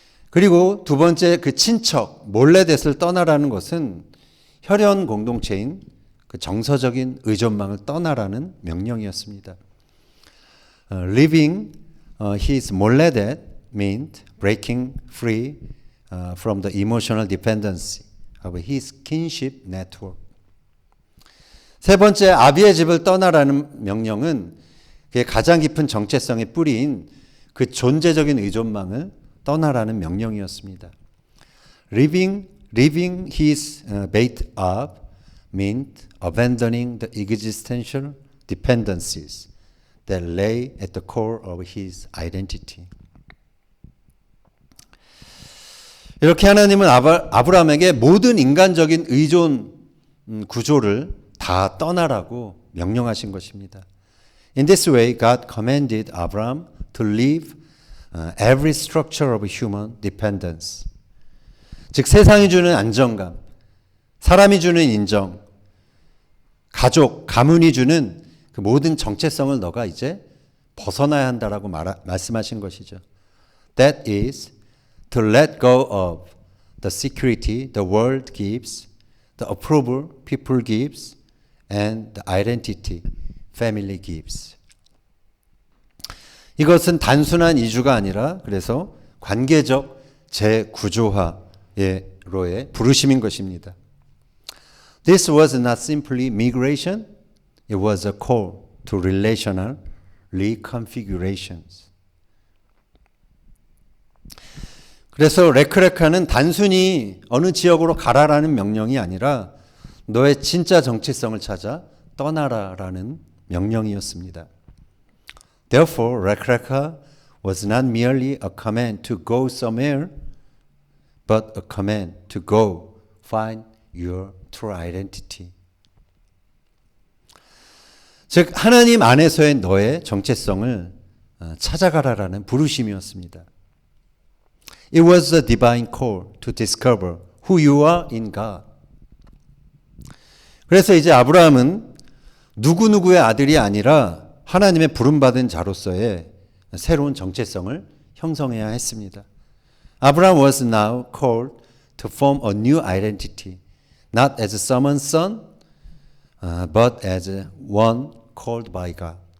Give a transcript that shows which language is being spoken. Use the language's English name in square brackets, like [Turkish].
[Korean] 그리고 두 번째 그 친척 몰레댓을 떠나라는 것은 혈연 공동체인 그 정서적인 의존망을 떠나라는 명령이었습니다. [English] Leaving his 몰레댓 meant breaking free from the emotional dependency of his kinship network. [Korean] 세 번째 아비의 집을 떠나라는 명령은 그의 가장 깊은 정체성의 뿌리인 그 존재적인 의존망을 떠나라는 명령이었습니다. [English] Leaving his Beit Ab meant abandoning the existential dependencies that lay at the core of his identity. [Korean] 이렇게 하나님은 아브라함에게 모든 인간적인 의존 구조를 다 떠나라고 명령하신 것입니다. [English] In this way, God commanded Abraham to leave every structure of human dependence. [Korean] 즉 세상이 주는 안정감, 사람이 주는 인정, 가족, 가문이 주는 그 모든 정체성을 너가 이제 벗어나야 한다라고 말씀하신 것이죠. [English] That is to let go of the security the world gives, the approval people gives, and the identity family gives. [Korean] 이것은 단순한 이주가 아니라 그래서 관계적 재구조화로의 부르심인 것입니다. [English] This was not simply migration, it was a call to relational reconfigurations. [Korean] 그래서 레크레카는 단순히 어느 지역으로 가라라는 명령이 아니라 너의 진짜 정체성을 찾아 떠나라라는 명령이었습니다. [English] Therefore, 레크레카 was not merely a command to go somewhere, but a command to go find your true identity. [Korean] 즉 하나님 안에서의 너의 정체성을 찾아가라라는 부르심이었습니다. [English] It was a divine call to discover who you are in God. [Korean] 그래서 이제 아브라함은 누구누구의 아들이 아니라 하나님의 부름받은 자로서의 새로운 정체성을 형성해야 했습니다. [English] Abraham was now called to form a new identity, not as someone's son, but as one called by God.